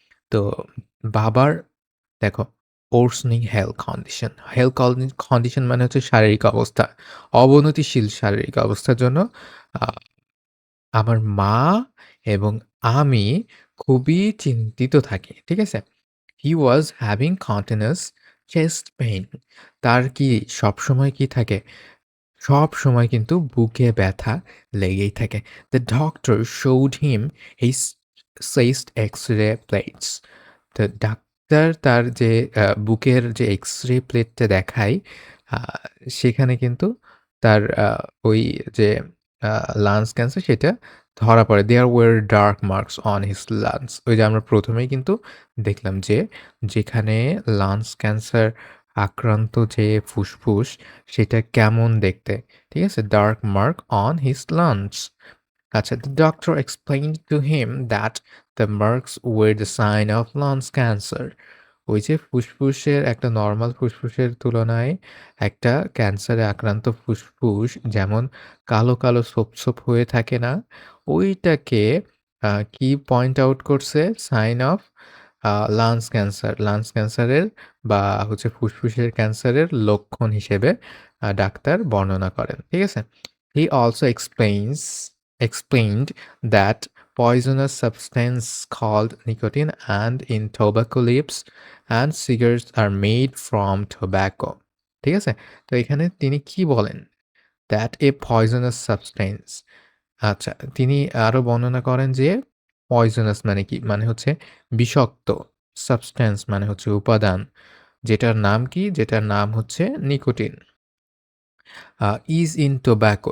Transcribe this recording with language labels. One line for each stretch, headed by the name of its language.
Bangla: তো বাবার দেখো
English: worsening health condition,
Bangla: কন্ডিশন মানে হচ্ছে শারীরিক অবস্থা। অবনতিশীল শারীরিক অবস্থার জন্য আ আমার মা এবং আমি খুবই চিন্তিত থাকি। ঠিক আছে?
English: He was having continuous chest pain.
Bangla: তার কি সবসময় কি থাকে? সবসময় কিন্তু বুকে ব্যথা লেগেই থাকে।
English: The doctor showed him his chest X-ray plates.
Bangla: তো ডাক্তার তার যে বুকের যে এক্স-রে প্লেটটা দেখায়, আ সেখানে কিন্তু তার ওই যে আ লাংস ক্যান্সার সেটা ধরা পড়ে।
English: There were dark marks on his lungs.
Bangla: ওই যে আমরা ১ম এই কিন্তু দেখলাম যে, যেখানে লাংস ক্যান্সার আক্রান্ত যে ফুসফুস, সেটা কেমন দেখতে। ঠিক আছে?
English: Dark mark on his lungs. আচ্ছা, the doctor explained to him that the marks were the sign of lung cancer.
Bangla: ওই যে ফুসফুসের একটা নরমাল ফুসফুসের তুলনায় একটা ক্যান্সারে আক্রান্ত ফুসফুস যেমন কালো, কালো ছোপ হয়ে থাকে না? ওইটাকে কি পয়েন্ট আউট করছে?
English: Sign of lungs cancer.
Bangla: Lungs ক্যান্সারের বা হচ্ছে ফুসফুসের ক্যান্সারের লক্ষণ হিসেবে ডাক্তার বর্ণনা করেন। ঠিক আছে?
English: He also explained that poisonous substance called nicotine and in tobacco leaves and cigarettes are made from tobacco.
Bangla: ঠিক আছে? তো এখানে তিনি কি বলেন?
English: That a poisonous substance
Bangla: আচ্ছা, তিনি আরো বর্ণনা করেন যে পয়জনাস মানে কি? মানে হচ্ছে বিষাক্ত। সাবস্ট্যান্স মানে হচ্ছে উপাদান। যেটার নাম কি? যেটার নাম হচ্ছে নিকোটিন।
English: Is in tobacco.